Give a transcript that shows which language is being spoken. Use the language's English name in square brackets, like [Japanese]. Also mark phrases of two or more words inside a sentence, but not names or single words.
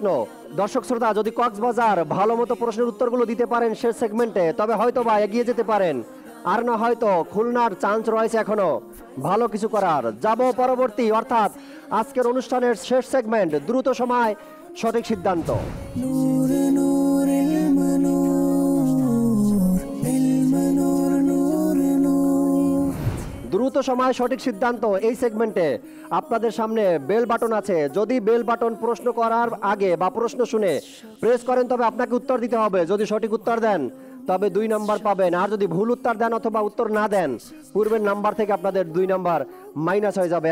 [Bangla] দর্শক শ্রোতা, যদি কক্সবাজার ভালো মতো প্রশ্নের উত্তরগুলো দিতে পারেন শেষ সেগমেন্টে, তবে হয়তো বা এগিয়ে যেতে পারেন, আর না হয়তো খুলনার চান্স রয়েছে এখনো ভালো কিছু করার। যাব পরবর্তী, অর্থাৎ আজকের অনুষ্ঠানের শেষ সেগমেন্ট, দ্রুত সময় সঠিক সিদ্ধান্ত। [Arabic] نور نور علم نور علم نور نور نور [Bangla] দ্রুত সময় সঠিক সিদ্ধান্ত এই সেগমেন্টে আপনাদের সামনে [English] bell button [Bangla] আছে। যদি [English] bell button [Bangla] প্রশ্ন করার আগে বা প্রশ্ন শুনে প্রেস করেন তবে আপনাকে উত্তর দিতে হবে। যদি সঠিক উত্তর দেন তবে 2 নাম্বার পাবেন, আর যদি ভুল উত্তর দেন অথবা উত্তর না দেন পূর্বের নাম্বার থেকে আপনাদের 2 [English] number minus [Bangla] হয়ে যাবে।